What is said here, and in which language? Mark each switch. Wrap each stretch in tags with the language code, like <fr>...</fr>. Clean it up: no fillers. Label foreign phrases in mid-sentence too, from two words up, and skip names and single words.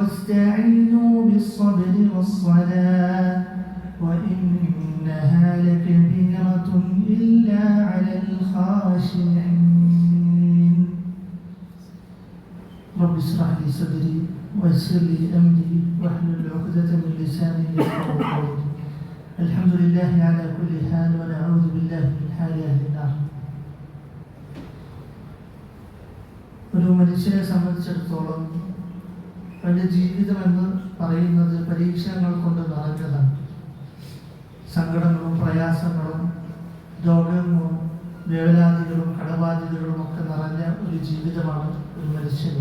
<ar>واستعينوا بالصبر والصلاة وإنها لكبيرة إلا على الخاشعين رب اشرح لي صدري ويسر لي أمري واحلل عقدة من لساني يفقهوا قولي الحمد لله على كل حال ونعوذ بالله من حال أهل النار.</ar> <ml>ഒരു മനുഷ്യനെ സംബന്ധിച്ചിടത്തോളം അവൻ്റെ ജീവിതമെന്ന് പറയുന്നത് പരീക്ഷണങ്ങൾ കൊണ്ട് നിറഞ്ഞതാണ്. സങ്കടങ്ങളും പ്രയാസങ്ങളും രോഗങ്ങളും വേവലാതികളും കടബാധ്യതകളും ഒക്കെ നിറഞ്ഞ ഒരു ജീവിതമാണ് ഒരു മനുഷ്യന്.</ml>